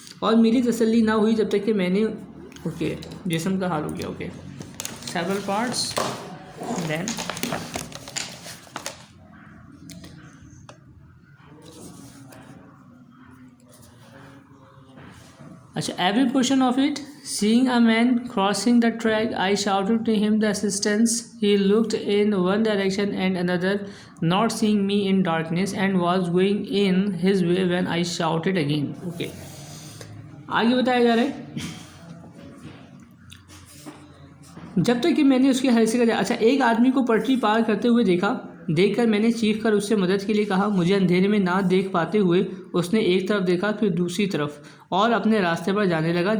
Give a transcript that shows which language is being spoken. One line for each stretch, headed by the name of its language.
Hindi: और मेरी तसल्ली ना हुई जब तक कि मैंने जिस्म का हाल हो गया।
English: several parts then
Hindi: अच्छा,
English: every portion of it. Seeing a man crossing the track, I shouted to him the assistance. He looked in one direction and another, not seeing me in darkness, and was going in his way when I shouted again. Okay.
Hindi: आगे बताया जा रहा है, जब तक कि मैंने उसकी हैसियत का, अच्छा, एक आदमी को पटरी पार करते हुए देखकर मैंने चीख कर उससे मदद के लिए कहा। मुझे अंधेरे में ना देख पाते हुए उसने एक तरफ देखा फिर दूसरी तरफ और अपने रास्ते पर जाने लगा।